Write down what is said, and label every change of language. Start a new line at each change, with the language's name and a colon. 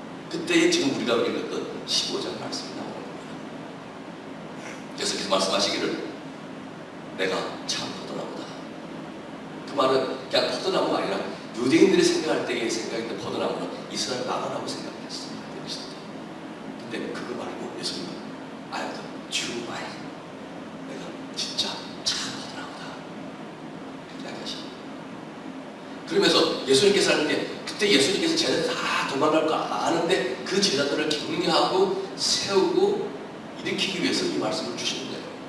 Korean: 그때에 지금 우리가 읽었던 15장 말씀이 나오는 겁니다. 그래서 말씀하시기를 내가 참 포도나무다. 그 말은 그냥 포도나무가 아니라 유대인들이 생각할 때의 생각했던 포도나무는 이스라엘 나라라고 생각했어요. 근데 그거 말고 예수님은
English: I am the true vine.
Korean: 내가 진짜 참 포도나무다. 그렇게 이야기하십니다. 그러면서 예수님께서 할 때 그때 예수님께서 제자들 다 도망갈 거 아는데 그 제자들을 격려하고 세우고 일으키기 위해서 이 말씀을 주시는 거예요.